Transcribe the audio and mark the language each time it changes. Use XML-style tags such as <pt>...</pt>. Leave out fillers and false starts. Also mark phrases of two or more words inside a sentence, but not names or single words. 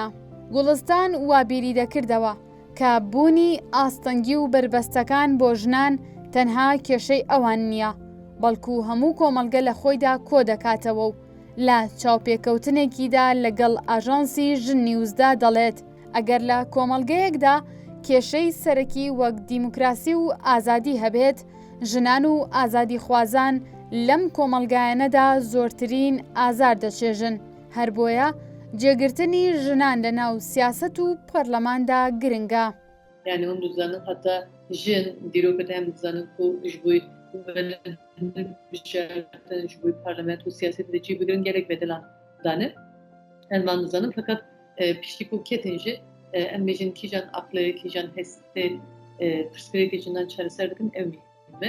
<ckb>گوڵستان وابیری دەکردەوە کە بوونی ئاستەنگی و بربەستەکان بۆ ژنان تەنها کێشەی ئەوان نییە، بەڵکو هەموو کۆمەڵگە لە خۆیدا کۆ دەکاتەوە و لە چاوپێکەوتنێکیدا لەگەڵ ئاژانسی ژن نیوزدا دەڵێت ئەگەر لە کۆمەڵگەیەکدا کێشەی سەرەکی وەک دیموکراسی و ئازادی هەبێت، ژنان و ئازادی خوازان لەم کۆمەلگایەنەدا زۆرترین ئازار دەچێژن. هەر بۆیە جێگرتنی ژنان لە ناو سیاسەت و پەرلەماندا گرنگە.</ckb> <ku>yani hûn dizanin heta jin dîrokê em dizanin ku ji bo bijartin ji bo parlamento û siyasetê de cî bigirin gelek bedelan dane em van dizanin fakat piştî ku ketên jî em bêjin kîjan aqlê kîjan hestê pirsgirêkê jindan çareser dikin ew mîhim e.</ku>